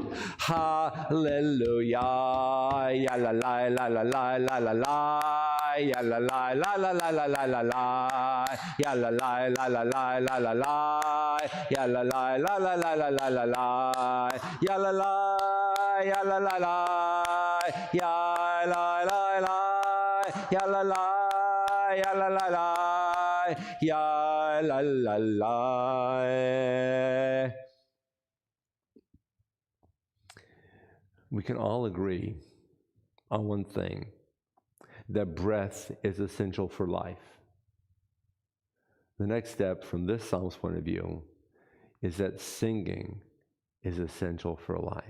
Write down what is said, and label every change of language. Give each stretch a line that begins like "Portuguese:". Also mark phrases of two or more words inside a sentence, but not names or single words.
English: hallelujah ya la la la la la la la la ya la la la la la la la la la ya la la la la la la la la ya la la la la la la la la la ya la la ya la la la ya la la la ya la la ya la la la ya la la la. We can all agree on one thing, that breath is essential for life. The next step from this Psalm's point of view is that singing is essential for life.